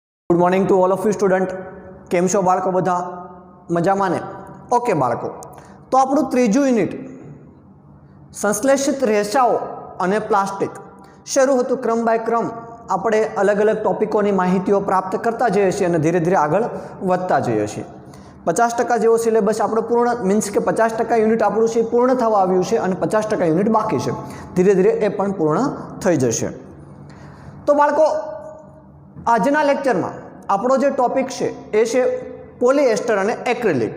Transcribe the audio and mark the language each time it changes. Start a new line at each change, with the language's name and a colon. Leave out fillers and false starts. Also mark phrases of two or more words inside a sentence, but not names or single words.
English: Good morning to all of you student.
Gujarati: કેમ છો બાળકો બધા મજામાં ને? ઓકે બાળકો, તો આપણું ત્રીજું યુનિટ સંશ્લેષિત રેસાઓ અને પ્લાસ્ટિક શરૂ હતું। ક્રમ બાય ક્રમ આપણે અલગ અલગ ટોપિકોની માહિતીઓ પ્રાપ્ત કરતા જઈએ છીએ અને ધીરે ધીરે આગળ વધતા જઈએ છીએ। 50% જેવો સિલેબસ આપણો પૂર્ણ મીન્સ કે 50% યુનિટ આપણું છે પૂર્ણ થવા આવ્યું છે અને 50% યુનિટ બાકી છે। ધીરે ધીરે એ પણ પૂર્ણ થઈ જશે। તો બાળકો, આજના લેક્ચરમાં આપણો જે ટોપિક છે એ છે પોલિએસ્ટર અને એક્રેલિક।